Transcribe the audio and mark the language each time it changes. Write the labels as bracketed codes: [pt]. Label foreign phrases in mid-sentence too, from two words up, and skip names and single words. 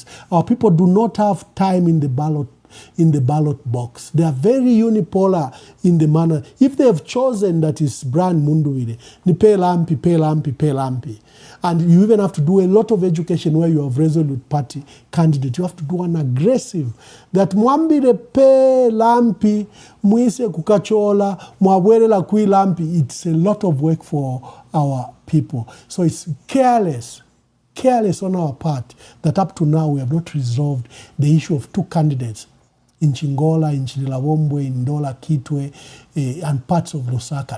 [en] Our people do not have time in the ballot box. They are very unipolar in the manner. If they have chosen that is Brian Mundubile, [bem] ni pay lampi. [en] And you even have to do a lot of education where you have Resolute Party candidate. You have to do an aggressive, that [bem] mwambire pe lampi, mwise kukachola, mwabwerela kui lampi. [en] It's a lot of work for our people. So it's careless on our part that up to now we have not resolved the issue of two candidates in Chingola, in Chinilawombwe, in Ndola, Kitwe, and parts of Lusaka.